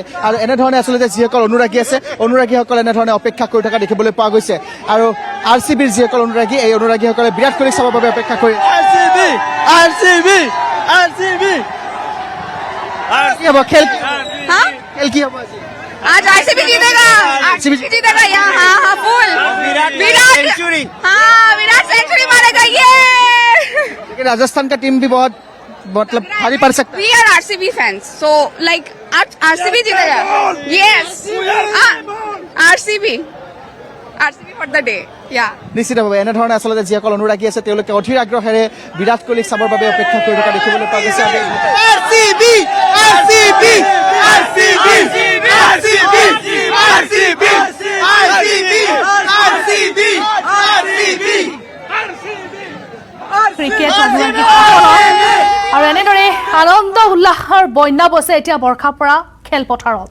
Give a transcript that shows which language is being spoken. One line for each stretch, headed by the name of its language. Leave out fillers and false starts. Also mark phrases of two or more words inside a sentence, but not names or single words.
Assamese: আৰু এনেধৰণে আচলতে যিসকল অনুৰাগী আছে অনুৰাগীসকলে এনেধৰণে অপেক্ষা কৰি থকা দেখিবলৈ পোৱা গৈছে। আৰু RCBৰ যিসকল অনুৰাগী এই অনুৰাগীসকলে বিৰাট কোহলিক চাবৰ বাবে অপেক্ষা কৰি কি হ'ব খেল কি হ'ব আজি?
Hindi: आज आरसीबी जीतेगा, आरसीबी जीतेगा यहाँ। हाँ फुल विराट सेंचुरी मारेगा ये। लेकिन राजस्थान का टीम भी बहुत मतलब भारी पड़ सकता है।
English: We are RCB fans, so like RCB जीतेगा। Yes, RCB for the day, yeah.
Assamese: নিশ্চিতভাৱে এনেধৰণে আচলতে যিসকল অনুৰাগী আছে তেওঁলোকে অধীৰ আগ্ৰহেৰে বিৰাট কোহলিক চাবৰ বাবে অপেক্ষা কৰি থকা দেখিবলৈ পোৱা গৈছে। ক্ৰিকেট অনুৰাগী আৰু এনেদৰে আনন্দ উল্লাসৰ বন্যা বৈছে এতিয়া বৰ্ষাপাৰা খেলপথাৰত।